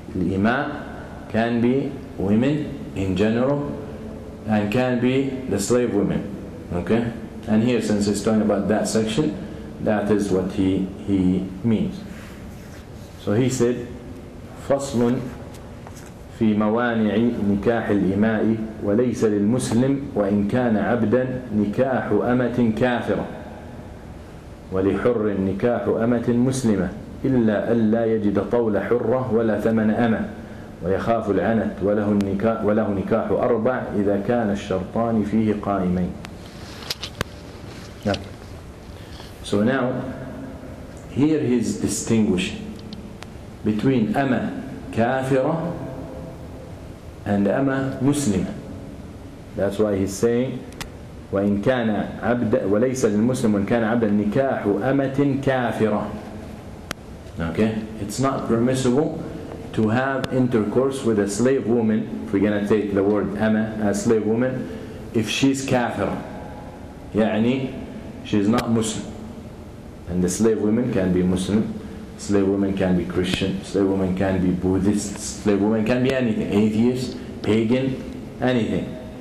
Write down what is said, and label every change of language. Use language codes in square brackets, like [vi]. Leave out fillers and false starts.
[en] الإماء can be women in general and can be the slave women. Okay? And here, since he's talking about that section, that is what he means. [ar] So he said فصل في موانع نكاح الإماء وليس للمسلم وإن كان عبدا نكاح أمة كافرة ولحر نكاح أمة مسلمة إلا ألا يجد طول حرة ولا ثمن أمة ويخاف العنت وله نكاح أربع إذا كان الشرطان فيه قائمين. [en] So now here he is distinguishing between [ar] أمة كافرة [en] and [ar] أمة مسلمة. [en] That's why he's saying [ar] وإن كان عبد وليس للمسلم وإن كان عبدا نكاح أمة كافرة. [en] Okay, it's not permissible to have intercourse with a slave woman, if we're going to take the word أمة as slave woman, if she's كافرة, يعني she's not Muslim. And the slave women can be Muslim, slave women can be Christian, slave women can be Buddhist, slave women can be anything, atheist, pagan, anything.